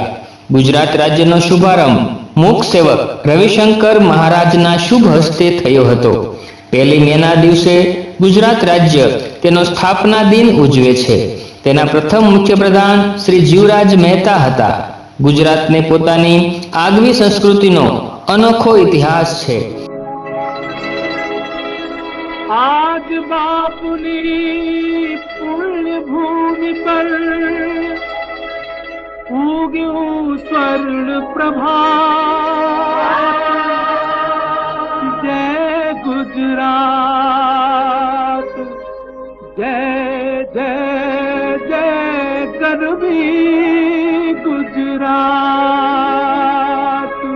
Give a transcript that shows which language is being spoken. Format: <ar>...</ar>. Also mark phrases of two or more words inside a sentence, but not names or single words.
<gu>ગુજરાત રાજ્યનો શુભારંભ મૂક સેવક રવિશંકર મહારાજના શુભ હસ્તે થયો હતો। 1 મેના દિવસે ગુજરાત રાજ્ય તેનો સ્થાપના દિન ઉજવે છે। તેના પ્રથમ મુખ્યપ્રધાન શ્રી જીવરાજ મહેતા હતા। ગુજરાતને પોતાની આગવી સંસ્કૃતિનો અનોખો ઇતિહાસ છે। આજ બાપુની પુણ્ય ભૂમિ પર ઉગ્યો સ્વર્ણ પ્રભાત। જય ગુજરાત, જય જય જય ગરવી ગુજરાત।</gu>